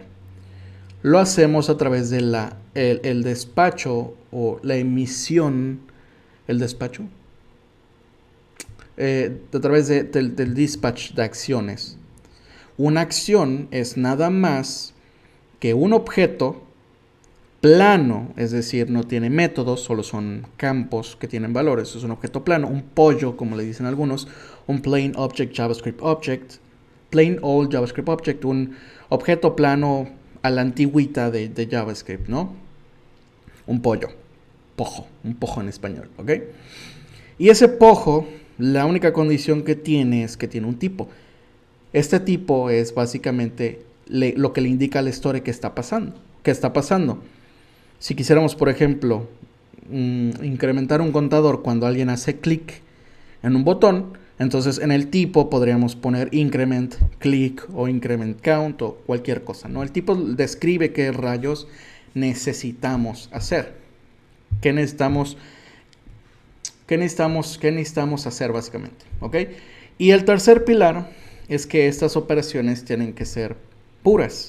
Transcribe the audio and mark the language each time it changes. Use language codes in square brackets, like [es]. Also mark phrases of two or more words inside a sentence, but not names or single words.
[es] Lo hacemos a través de el despacho o la emisión, el despacho, a través del dispatch de acciones. Una acción es nada más que un objeto plano, es decir, no tiene métodos, solo son campos que tienen valores. Es un objeto plano, un pollo, como le dicen algunos, un [en] plain object JavaScript object, plain old JavaScript object, [es] un objeto plano a la antigüita de JavaScript, ¿no? Un pollo, un pojo en español, ¿ok? Y ese pojo, la única condición que tiene es que tiene un tipo. Este tipo es básicamente lo que le indica al store que está pasando. ¿Qué está pasando? Si quisiéramos, por ejemplo, incrementar un contador cuando alguien hace clic en un botón, entonces en el tipo podríamos poner [en] increment click [es] o [en] increment count [es] o cualquier cosa, ¿no? El tipo describe qué rayos necesitamos hacer. ¿Qué necesitamos hacer básicamente? ¿Ok? Y el tercer pilar es que estas operaciones tienen que ser puras.